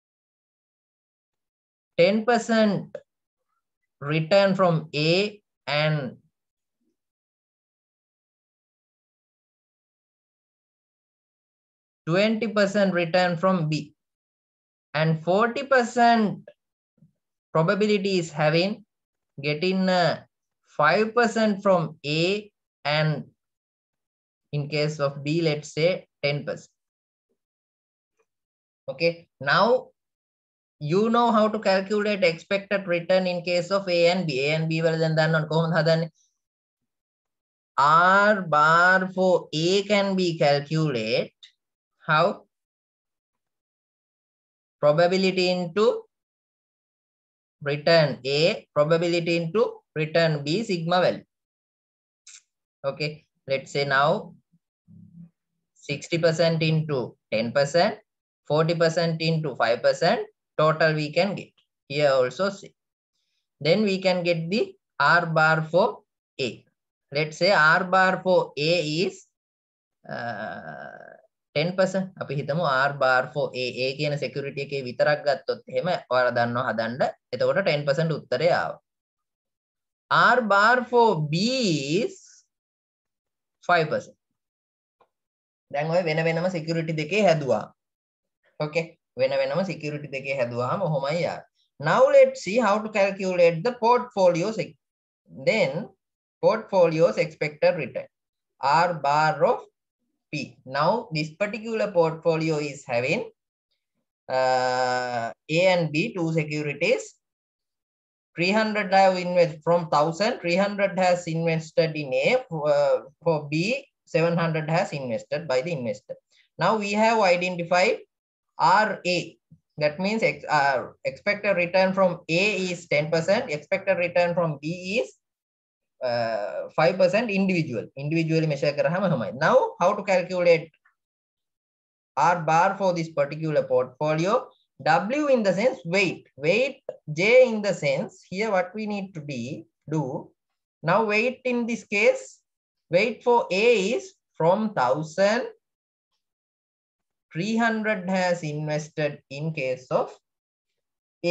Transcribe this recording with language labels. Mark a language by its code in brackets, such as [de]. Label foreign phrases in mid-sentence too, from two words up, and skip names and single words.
[en] 10% return from A and 20% return from B, and 40% probability is having getting 5% from A and in case of B, let's say 10%. Okay, now you know how to calculate expected return in case of A and B. A and B [si] වල දැන් දන්නවනේ කොහොමද හදන්නේ? [en] R bar for A can be calculated how? Probability into return A, probability into return B, sigma value. Okay, let's say now 60% into 10%, 40% into 5%, total we can get. Here also see. Then we can get the R bar for A. Let's say R bar for A is 10%. [si] අපි හිතමු [en] R bar for A [si] කියන security එකේ විතරක් ගත්තොත් එහෙම ඔයාලා දන්නවා හදන්න. එතකොට 10% උත්තරය ආවා. [en] R bar for B is 5%. [si] දැන් ඔය වෙන වෙනම security දෙකේ හැදුවා. Okay, වෙන වෙනම security දෙකේ හැදුවාම ඔහොමයි ආවේ. [en] Now let's see how to calculate the portfolio. Then portfolio's expected return. R bar of P. Now this particular portfolio is having A and B, two securities. 300 have invested from 1000. 300 has invested in A. For B, 700 has invested by the investor. Now we have identified RA. That means expected return from A is 10%. Expected return from B is 5% individually measure [si] කරාම එහෙමයි. [en] Now how to calculate R bar for this particular portfolio? W in the sense weight, J in the sense here what we need to do. Now weight in this case, weight for A is from 1000, 300 has invested in case of A.